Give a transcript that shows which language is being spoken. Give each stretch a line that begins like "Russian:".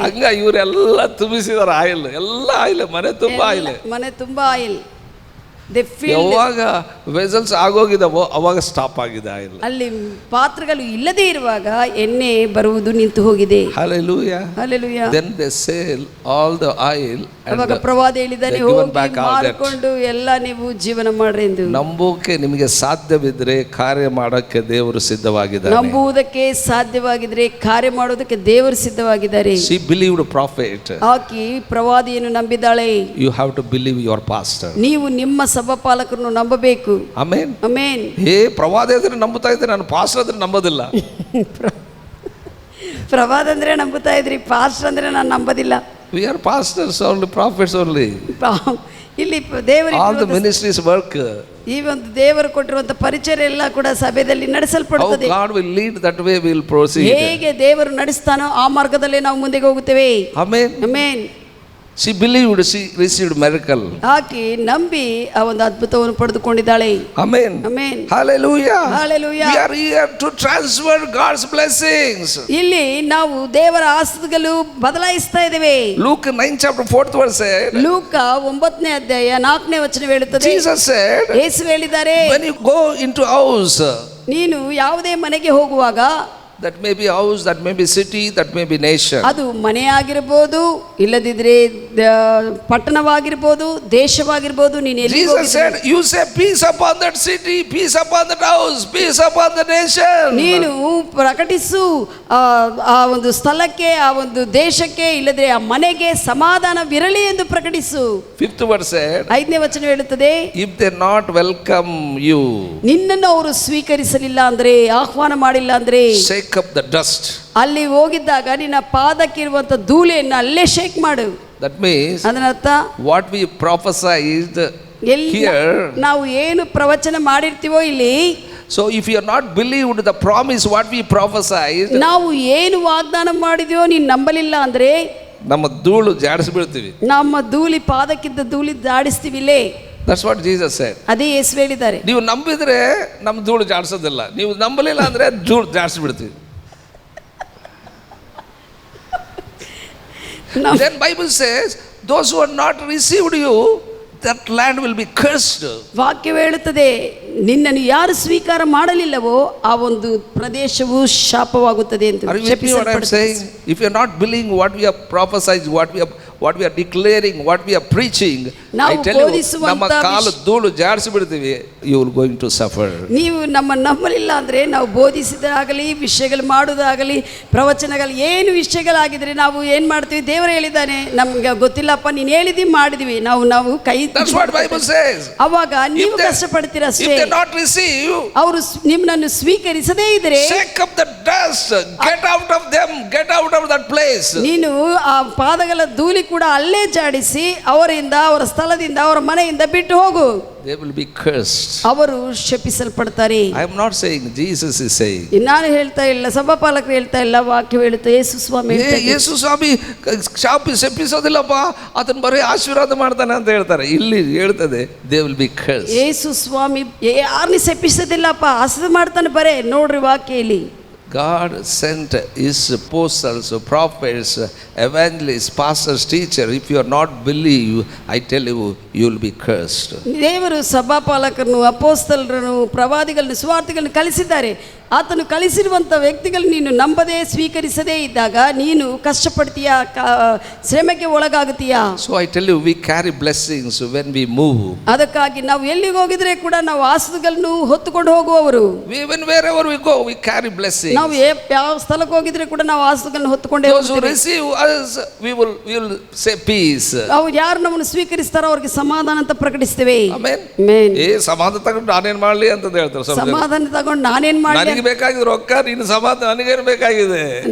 Kannada: ಹಂಗ ಇವರೆಲ್ಲ ತುಂಬಿಸಿದಾರೆ ಆಯಿಲ್, ಎಲ್ಲ ಆಯಿಲ್, ಮನೆ ತುಂಬಾ ಆಯಿಲ್, ಮನೆ ತುಂಬಾ ಆಯಿಲ್. ಯಾವಾಗ ವೆಸಲ್ಸ್ ಆಗೋಗಿದಾವೋ ಅವಾಗ ಸ್ಟಾಪ್ ಆಗಿದೆ ಆಯಿಲ್. ಅಲ್ಲಿ ಪಾತ್ರೆಗಳು ಇಲ್ಲದೆ ಇರುವಾಗ ಎಣ್ಣೆ ಬರುವುದು ನಿಂತು ಹೋಗಿದೆ.
English: Hallelujah. Hallelujah. Then they sell all the oil and
Kannada: ಅವಾಗ ಪ್ರವಾದಿ ಹೇಳಿದ್ದಾನೆ,
English: they given
Kannada: ಹೋಗಿ
English: back all that.
Kannada: ಮಾರ್ಕೊಂಡು ಎಲ್ಲ ನೀವು ಜೀವನ ಮಾಡ್ರಿ ಎಂದು. ನಂಬೋಕೆ ನಿಮಗೆ ಸಾಧ್ಯವಿದ್ರೆ ಕಾರ್ಯ ಮಾಡೋಕ್ಕೆ ದೇವರು ಸಿದ್ಧವಾಗಿದ್ದಾರೆ. ನಂಬುವುದಕ್ಕೆ ಸಾಧ್ಯವಾಗಿದ್ರೆ ಕಾರ್ಯ ಮಾಡೋದಕ್ಕೆ ದೇವರು ಸಿದ್ಧವಾಗಿದ್ದಾರೆ.
English: She believed prophet.
Kannada: ಆಕಿ ಪ್ರವಾದಿಯನ್ನು ನಂಬಿದ್ದಾಳೆ.
English: You have to believe your pastor.
Kannada: ನೀವು ನಿಮ್ಮ ಸಭಾಪಾಲಕರನ್ನು ನಂಬಬೇಕು. ಆಮೆನ್. ಆಮೆನ್. ಪ್ರವಾದಿ ಆದ್ರೆ ನಂಬುತ್ತಾ ಇದ್ದೆ, ನಾನು ಪಾಸ್ಟರ್ ಆದ್ರೆ ನಂಬೋದಿಲ್ಲ. ಪ್ರವಾದ ಅಂದ್ರೆ ನಂಬುತ್ತಾ ಇದ್ರಿ, ಪಾಸ್ಟರ್ ಅಂದ್ರೆ ನಾನು ನಂಬೋದಿಲ್ಲ.
English: We are pastors only, prophets only.
Kannada: ಇಲ್ಲಿ ದೇವರಿಗೆ
English: all the ministries work.
Kannada: ಈ ಒಂದು ದೇವರು ಕೊಟ್ಟಿರುವಂತ ಪರಿಚಯ ಎಲ್ಲ ಕೂಡ ಸಭೆಯಲ್ಲಿ ನಡೆಸಲ್ಪಡುತ್ತದೆ.
English: How God will lead, that way we will proceed.
Kannada: ಹೇಗೆ ದೇವರು ನಡೆಸ್ತಾನೋ ಆ ಮಾರ್ಗದಲ್ಲೇ ನಾವು ಮುಂದೆ ಹೋಗುತ್ತೇವೆ. Amen. Amen.
English: She believed, she received miracle.
Kannada: ಆಕೆ ನಂಬಿ ಆ ಒಂದು ಅದ್ಭುತವನ್ನು ಪಡೆದುಕೊಂಡಿದ್ದಾಳೆ.
English: Amen. Amen. Hallelujah. Hallelujah. We are here to transfer God's blessings.
Kannada: ಇಲ್ಲಿ ನಾವು ದೇವರ ಆಶೀರ್ವಾದಗಳು ಬದಲಾಯಿಸ್ತಾ ಇದ್ದೇವೆ.
English: Luke 9 chapter 4th verse said,
Kannada: ಲೂಕ 9ನೇ ಅಧ್ಯಾಯ 4ನೇ ವಚನ ಹೇಳುತ್ತದೆ,
English: Jesus said,
Kannada: ಯೇಸು ಹೇಳಿದ್ದಾರೆ,
English: when you go into house,
Kannada: ನೀನು ಯಾವುದೇ ಮನೆಗೆ ಹೋಗುವಾಗ,
English: that may be house, that may be city, that may be nation.
Kannada: ಅದು ಮನೆ ಆಗಿರಬಹುದು, ಇಲ್ಲದಿದ್ರೆ ಪಟ್ಟಣವಾಗಿರ್ಬೋದು, ದೇಶವಾಗಿರ್ಬೋದು, ನೀನು ಎಲ್ಲಿ
English: Jesus said, you say peace upon that city, peace upon that house, peace upon the nation.
Kannada: ನೀನು ಪ್ರಕಟಿಸು ಆ ಒಂದು ಸ್ಥಳಕ್ಕೆ, ಆ ಒಂದು ದೇಶಕ್ಕೆ, ಇಲ್ಲದ್ರೆ ಆ ಮನೆಗೆ ಸಮಾಧಾನವಿರಲಿ ಎಂದು ಪ್ರಕಟಿಸು.
English: 5th verse said,
Kannada: 5ನೇ ವಚನ ಹೇಳುತ್ತದೆ,
English: if they not welcome you,
Kannada: ನಿನ್ನನ್ನು ಅವರು ಸ್ವೀಕರಿಸಲಿಲ್ಲ ಅಂದ್ರೆ, ಆಹ್ವಾನ ಮಾಡಿಲ್ಲ ಅಂದ್ರೆ,
English: shake up the dust.
Kannada: ಅಲ್ಲಿ ಹೋಗಿದ್ದಾಗ ನಿನ್ನ ಪಾದಕ್ಕಿರುವಂತ ಧೂಳಿಯನ್ನು ಅಲ್ಲೇ ಶೇಕ್ ಮಾಡು.
English: That means
Kannada: ಅದರರ್ಥ
English: what we prophesied here.
Kannada: ನಾವು ಏನು ಪ್ರವಚನ ಮಾಡಿರ್ತೀವೋ ಇಲ್ಲಿ,
English: so if you are not believed the promise what we prophesied,
Kannada: ನಾವು ಏನು ವಾಗ್ದಾನ ಮಾಡಿದ್ಯೋ ನೀನು ನಂಬಲಿಲ್ಲ ಅಂದ್ರೆ ನಮ್ಮ ಧೂಳು ಜಾಡಿಸಿ ಬೀಳ್ತೀವಿ, ನಮ್ಮ ಧೂಳಿ ಪಾದಕ್ಕಿದ್ದ ಧೂಳಿ ಜಾಡಿಸ್ತೀವಿ ಇಲ್ಲೇ.
English: That's what Jesus said.
Kannada: ಅದೇ ಯೇಸು ಹೇಳಿದ್ದಾರೆ. ನೀವು ನಂಬಿದ್ರೆ ನಮ್ಮ ಧೂಳು ಜಾಡಿಸೋದಿಲ್ಲ, ನೀವು ನಂಬಲಿಲ್ಲ ಅಂದ್ರೆ ಧೂಳು ಜಾಡಿಸಿ ಬಿಡ್ತೀವಿ.
English: Then Bible says, those who are not received you, that land will be cursed.
Kannada: ವಾಕ್ಯ ಹೇಳುತ್ತದೆ, ನಿನ್ನನ್ನು ಯಾರು ಸ್ವೀಕಾರ ಮಾಡಲಿಲ್ಲವೋ ಆ ಒಂದು ಪ್ರದೇಶವು ಶಾಪವಾಗುತ್ತದೆ ಎಂದು.
English: Are you with me what I am saying? If you are not believing what we have prophesied, what we are declaring, what we are preaching, I tell you,
Kannada: ನಮ್ಮ ಕಾಲು ಧೂಳು ಜಾಡಿಸಿ ಬಿಡ್ತೀವಿ,
English: you will going to suffer.
Kannada: ನೀವು ನಮ್ಮ ನಂಬಲಿಲ್ಲ ಅಂದ್ರೆ, ನಾವು ಬೋಧಿಸಿದಾಗಲಿ, ವಿಷಯಗಳು ಮಾಡುವುದಾಗಲಿ, ಪ್ರವಚನಗಳು ಏನು ವಿಷಯಗಳಾಗಿದ್ರೆ ನಾವು ಏನ್ ಮಾಡ್ತೀವಿ, ದೇವರು ಹೇಳಿದ್ದಾನೆ, ನಮ್ಗೆ ಗೊತ್ತಿಲ್ಲಪ್ಪ, ನೀನು ಹೇಳಿದ್ವಿ ಮಾಡಿದ್ವಿ, ನಾವು ಕೈ.
English: That's what Bible says.
Kannada: ಅವಾಗ ನೀವು ಕಷ್ಟಪಡ್ತೀರ ಅಷ್ಟೇ.
English: If they not receive,
Kannada: ಅವರು ನಿಮ್ಮನ್ನು ಸ್ವೀಕರಿಸದೇ ಇದ್ರೆ,
English: shake up the dust, get out of them, get out of that place.
Kannada: ನೀನು ಆ ಪಾದಗಳ ಧೂಳಿ ಕೂಡ ಅಲ್ಲೇ ಜಾಡಿಸಿ ಅವರಿಂದ, ಅವರ ಸ್ಥಳದಿಂದ, ಅವರ ಮನೆಯಿಂದ ಬಿಟ್ಟು ಹೋಗು.
English: They will be cursed.
Kannada: ಅವರು ಶಪಿಸಲ್ಪಡ್ತಾರೆ.
English: I am not saying, Jesus is saying.
Kannada: ನಾನು ಹೇಳ್ತಾ ಇಲ್ಲ, ಸಭಾಪಾಲಕರು ಹೇಳ್ತಾ ಇಲ್ಲ, ವಾಕ್ಯ ಹೇಳುತ್ತೆ, ಯೇಸು ಸ್ವಾಮಿ. ಯೇಸು ಸ್ವಾಮಿ ಶಪಿಸೋದಿಲ್ಲಪ್ಪ, ಆತನ ಬರೀ ಆಶೀರ್ವಾದ ಮಾಡ್ತಾನೆ ಅಂತ ಹೇಳ್ತಾರೆ. ಇಲ್ಲಿ ಹೇಳ್ತದೆ,
English: they will be cursed.
Kannada: ಯೇಸು ಸ್ವಾಮಿ ಯಾರನ್ನ ಶಪಿಸೋದಿಲ್ಲಪ್ಪ, ಆಶೀರ್ವಾದ ಮಾಡ್ತಾನೆ. ಬರೇ ನೋಡ್ರಿ ವಾಕ್ಯ ಇಲ್ಲಿ.
English: God sent his apostles, prophets, evangelists, pastors, teachers. If you are not believe, I tell you, you will be cursed.
Kannada: ದೇವರು ಸಭಾಪಾಲಕರನ್ನು, ಅಪೋಸ್ತಲರನ್ನು, ಪ್ರವಾದಿಗಳನ್ನು, ಸುವಾರ್ತಿಗಳನ್ನು ಕಳಿಸಿದ್ದಾರೆ. ಆತನು ಕಳಿಸಿರುವಂಥ ವ್ಯಕ್ತಿಗಳು ನೀನು ನಂಬದೇ ಸ್ವೀಕರಿಸದೇ ಇದ್ದಾಗ ನೀನು ಕಷ್ಟಪಡ್ತೀಯಾ, ಶ್ರಮೆಗೆ ಒಳಗಾಗುತ್ತೀಯಾ.
English: So I tell you, we carry blessings when we move.
Kannada: ಅದಕ್ಕಾಗಿ ನಾವು ಎಲ್ಲಿಗೆ ಹೋಗಿದ್ರೆ ಕೂಡ ನಾವು ಆಶೀರ್ವಾದಗಳನ್ನು ಹೊತ್ತುಕೊಂಡು ಹೋಗುವವರು.
English: Even wherever we go, we carry blessings.
Kannada: ನಾವು ಯಾವ ಸ್ಥಳಕ್ಕೆ ಹೋಗಿದ್ರೆ ಕೂಡ ನಾವು ಆಶೀರ್ವಾದಗಳನ್ನು ಹೊತ್ತುಕೊಂಡೇ ಹೋಗ್ತೀವಿ.
English: Those who receive us, we will say peace.
Kannada: ನಾವು ಯಾರು ನಮ್ಮನ್ನು ಸ್ವೀಕರಿಸ್ತಾರೋ ಅವ್ರಿಗೆ ಸಮಾಧಾನ ಅಂತ ಪ್ರಕಟಿಸ್ತೇವೆ. ಆಮೆನ್. ಆಮೆನ್. ಸಮಾಧಾನ ತಗೊಂಡು ನಾನೇನ್ ಮಾಡ್ಲಿ ಅಂತ ಹೇಳ್ತಾರೆ. ಸಮಾಧಾನ ತಗೊಂಡು ನಾನೇನ್ ಮಾಡ್ಲಿ, ಬೇಕಾಗಿದ್ರು ರೊಕ್ಕ, ನೀನು ಸಮಾಧಾನ ನನಗೇನು ಬೇಕಾಗಿದೆ.